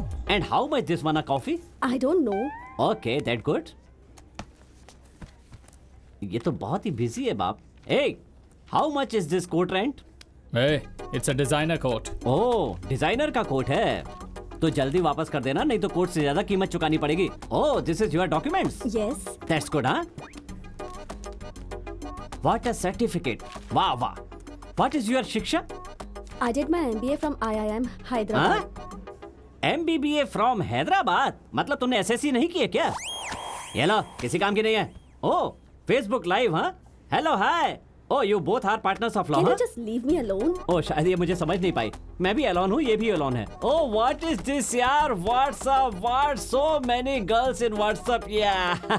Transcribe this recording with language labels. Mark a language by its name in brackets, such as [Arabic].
[English] And how much this one a coffee? I don't know. Okay, that good. [Hindi] ये तो बहुत ही busy है बाप. [English] Hey, how much is this coat rent? Hey, it's a designer coat. [Hindi] Oh, designer का coat है तो जल्दी वापस कर देना, नहीं तो कोट से ज्यादा कीमत चुकानी पड़ेगी। [English] Oh, this is your documents? Yes. That's good, हाँ? What a certificate, वाह वाह। What is your शिक्षा? I did my MBA from IIM Hyderabad. MBBA from Hyderabad? [Hindi] मतलब तुमने SSC नहीं किया क्या? ये लो, किसी काम की नहीं है। ओह, फेसबुक लाइव, हाँ? Hello, hi. [English] oh, you both are partners of law, Can [Hindi] हाँ? [English] you just leave me alone? [Hindi] ओह, शायद ये मुझे समझ नहीं पाई। मैं भी एलोन हूँ, ये भी एलोन है। [English] Oh, what is this यार? WhatsApp, what so many girls in WhatsApp, yeah.